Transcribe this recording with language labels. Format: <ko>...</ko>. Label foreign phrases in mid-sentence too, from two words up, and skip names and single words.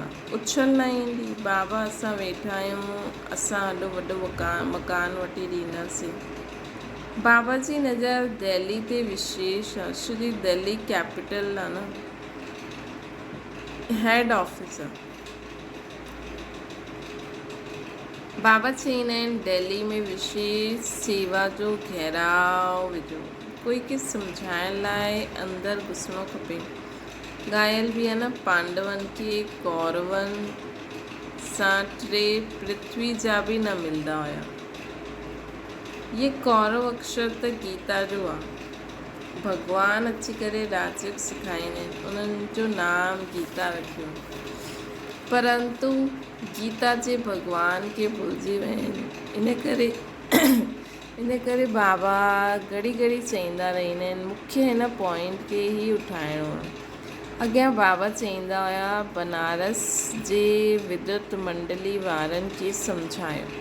<sd>उछल न ईंदी, बाबा असां वेठा आहियूं, असां हेॾो वॾो मकान वठी ॾींदासीं। बाबा जी नज़र दिल्ली ते विशेष आहे, श्री दिल्ली कैपिटल आहे न,</sd> <en>head office</en> <sd>आहे। बाबा चईंदा आहिनि दिल्ली में विशेष सेवा जो घेराव विझो। कोई खे सम्झाइण लाइ अंदरि घुसणो खपे। ॻायल बि आहे न, पांडवनि खे कौरवनि सां 3 पृथ्वी जा बि न मिलंदा हुया। ये कौरव अक्षर त गीता जो आहे। भॻवान अची करे राजयोग सेखारींदा आहिनि, उन्हनि जो नाम गीता रखियो, परंतु गीता जे भॻवान खे भुलिजी विया आहिनि। इन करे बाबा घड़ी घड़ी चईंदा रहंदा आहिनि, मूंखे हिन पॉइंट खे ई उठाइणो आहे। अॻियां बाबा चईंदा हुया, बनारस जे विद्युत मंडली वारनि खे सम्झायो।</sd>